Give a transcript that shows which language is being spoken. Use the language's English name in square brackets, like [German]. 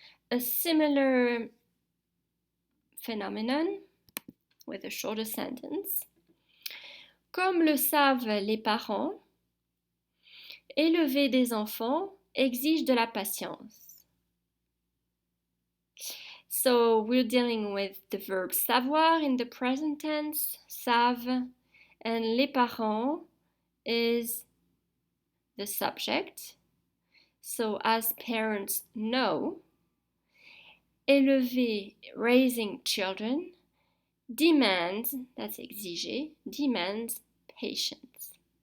[English] A similar phenomenon with a shorter sentence. [French] Comme le savent les parents, élever des enfants exige de la patience. [English] So we're dealing with the verb savoir in the present tense, savent, and les parents is the subject. So as parents know, élever, raising children, demands, that's exiger, demands patience.